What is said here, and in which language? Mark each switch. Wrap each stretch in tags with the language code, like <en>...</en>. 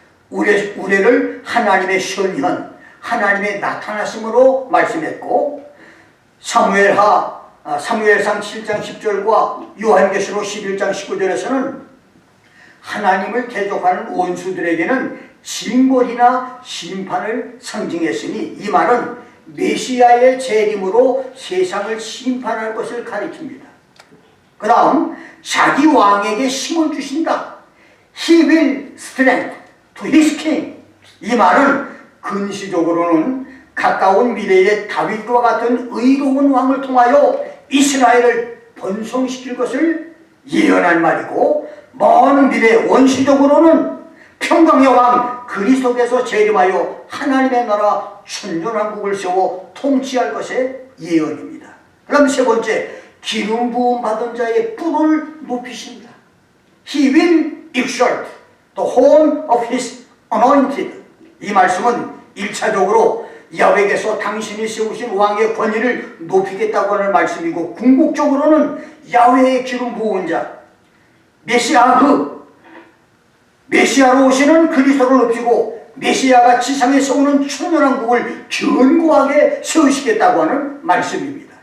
<ko>우레를 하나님의 현현, 하나님의 나타나심으로 말씀했고, 사무엘상 7장 10절과 요한계시록 11장 19절에서는 하나님을 대적하는 원수들에게는 징벌이나 심판을 상징했으니, 이 말은 메시아의 재림으로 세상을 심판할 것을 가리킵니다. 그 다음 자기 왕에게 힘을 주신다.</ko> <en>He will strength to his king.</en> <ko>이 말은 근시적으로는 가까운 미래의 다윗과 같은 의로운 왕을 통하여 이스라엘을 번성시킬 것을 예언한 말이고, 먼 미래 원시적으로는 평강의 왕 그리스도께서 재림하여 하나님의 나라 천년왕국을 세워 통치할 것의 예언입니다. 그럼 세 번째, 기름 부음 받은 자의 뿔을 높이신다.</ko> <en>He will exalt the horn of his anointed.</en> <ko>이 말씀은 1차적으로 야훼께서 당신이 세우신 왕의 권위를 높이겠다고 하는 말씀이고, 궁극적으로는 야훼의 기름 부은 자 메시아로 오시는 그리스도를 높이고 메시아가 지상에 세우는 천년왕국을 견고하게 세우시겠다고 하는 말씀입니다.</ko>